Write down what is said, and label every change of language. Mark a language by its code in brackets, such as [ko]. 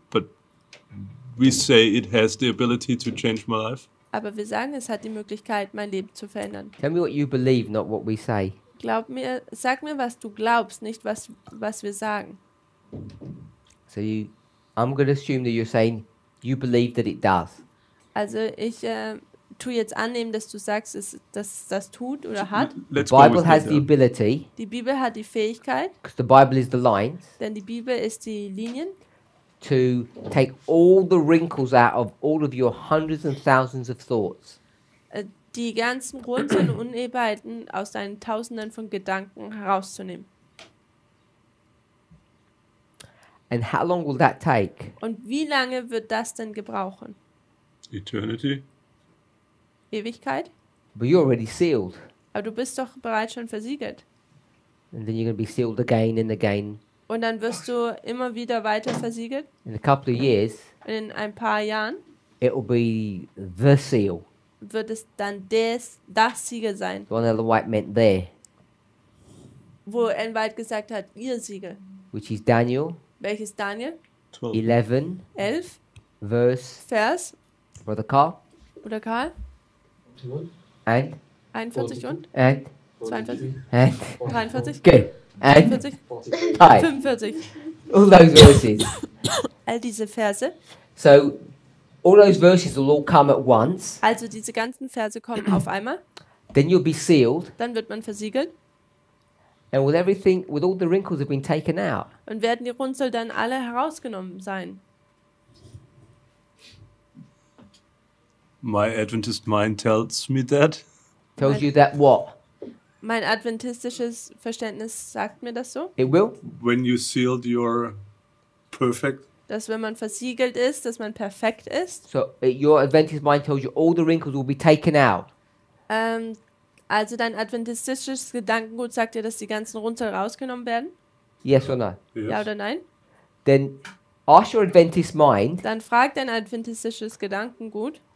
[en] But we say it has the ability to change my life. [de] Aber wir sagen, es hat die Möglichkeit, mein Leben zu verändern. [en] Tell me what you believe, not what we say. [de] Sag mir, was du glaubst, nicht was wir sagen. [en] So I'm going to assume that you're saying you believe that it does. [de] Also ich tue jetzt annehmen, dass du sagst, dass es das tut oder hat. [en] The Bible has the ability, [de] Die Bibel hat die Fähigkeit, [en] because the Bible is the lines, [de] denn die Bibel ist die Linien, [en] to take all the wrinkles out of all of your hundreds and thousands of thoughts. [de] die ganzen Runzeln und Unebenheiten aus deinen Tausenden von Gedanken herauszunehmen. [en] And how long will that take? [de] Und wie lange wird das denn gebrauchen? [en] Eternity. [de] Ewigkeit? [en] But you're already sealed. [de] Aber du bist doch bereits schon versiegelt. [en] And then you're going to be sealed again and again. [de] Und dann wirst du immer wieder weiter versiegelt. [en] In a couple of years, [de] Und in ein paar Jahren [en] it will be the seal. [de] wird es dann das Siegel sein, [en] The one Ellen White meant there, [de] wo Ellen White gesagt hat, ihr Siegel. [en] which is Daniel [de] Welches Daniel? [en] 11, [de] 11, [en] verse, [de] Vers, [en] Brother Carl, [de] oder Karl? [en] and [de] 41 und? 42? [en] and [de] 43? [en] good, and [de] 44? [en] 5. [de] 45? [en] All those verses. [de] All diese Verse. [en] So, all those verses will all come at once. [de] Also diese ganzen Verse kommen auf einmal. [en] Then you'll be sealed, [de] Dann wird man versiegelt. [en] and with everything, with all the wrinkles have been taken out. [de] Und werden die Runzel dann alle herausgenommen sein. [en] My Adventist mind tells me that. Tells you that what? [de] Mein adventistisches Verständnis sagt mir das so, [en] It will. When you sealed, you're perfect. [de] dass wenn man versiegelt ist, dass man perfekt ist. [en] So your Adventist mind tells you all the wrinkles will be taken out. [de] Also dein adventistisches Gedankengut sagt dir, dass die ganzen Runzel rausgenommen werden? [en] Yes or no? [de] Ja oder nein? [en] Then ask your Adventist mind, [de] Dann fragt dein adventistisches Gedankengut,